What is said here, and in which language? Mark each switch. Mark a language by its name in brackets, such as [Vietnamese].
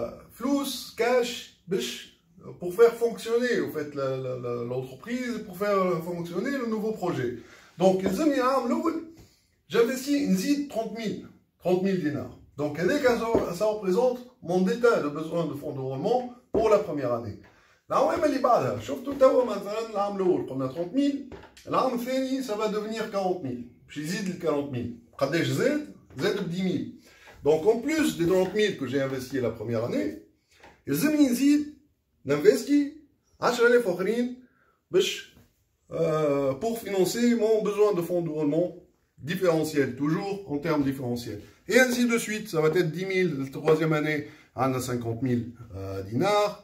[French] Flous, cash, pour faire fonctionner en fait l'entreprise, pour faire fonctionner le nouveau projet. Donc j'investis 30 000 dinars. Donc ça représente mon delta de besoin de fonds de roulement pour la première année. [Arabic] العوام اللي بعدها شفتوا توا مثلا العام الاول قلنا 30 000 العام الثاني [French] ça va devenir [Arabic] 40 000 باش يزيد ل 40 000 قداش زاد ب 10 000. [French] Donc en plus des 30 000 que j'ai investi la première année [Arabic] يلزمني نزيد نinvesti 10,000 اخرين باش [French] pour financer mon besoin de fonds de roulement différentiel, toujours en termes différentiels. Et ainsi de suite, ça va être 10 000 la troisième année, on a 50 000 dinars.